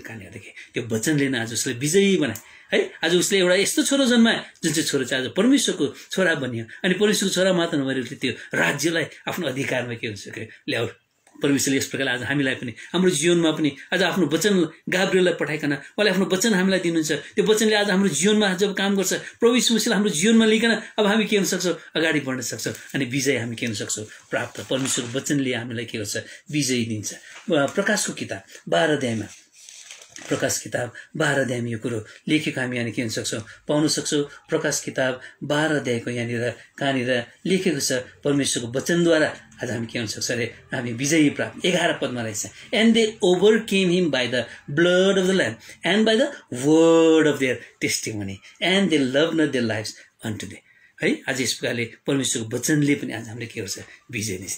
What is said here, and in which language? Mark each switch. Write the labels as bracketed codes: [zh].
[ne] कहाँदेखि त्यो वचनले नै आज उसले विजयी बनाए है। आज उसले एउटा यस्तो छोरो जन्मायो जुन चाहिँ छोरो चाहिँ आज परमेश्वरको छोरा बनियो। अनि परमेश्वरको छोरा मात्र नभएर उसले त्यो राज्यलाई आफ्नो अधिकारमा के हुन्छ ल्याउ। परमेश्वरले यस प्रकार आज हामीलाई पनि हाम्रो जीवनमा पनि आज आफ्नो वचन गाब्रिएललाई पठाइकन उहाँले आफ्नो वचन हामीलाई दिनुहुन्छ। त्यो वचनले आज हाम्रो जीवनमा जब काम गर्छ प्रभु यीशु मसीहले हाम्रो जीवनमा लिकन अब हामी के हुन सक्छौँ अगाडि बढ्न सक्छौँ अनि विजय हामी के हुन सक्छौँ प्राप्त। परमेश्वरको वचनले हामीलाई के गर्छ विजय दिन्छ। प्रकाशको किताब 12 अध्यायमा प्रकाश किताब 12 अध्यायमा यो कुरो लेखेको हामी यहाँ के हुन सक्छौँ पाउन सक्छौँ। प्रकाश किताब 12 अध्यायको यहाँनिर कहाँनिर लेखेको छ परमेश्वरको वचनद्वारा आज हामी के हुन सक्छ अरे हामी विजयी प्राप्त 11 पदमा रहेछ। [en] And they overcame him by the blood of the lamb and by the word of their testimony and they love not their lives unto death है। [ne] आज यस प्रकारले परमेश्वरको वचनले पनि आज हामीले के गर्छ विजय दिन्छ।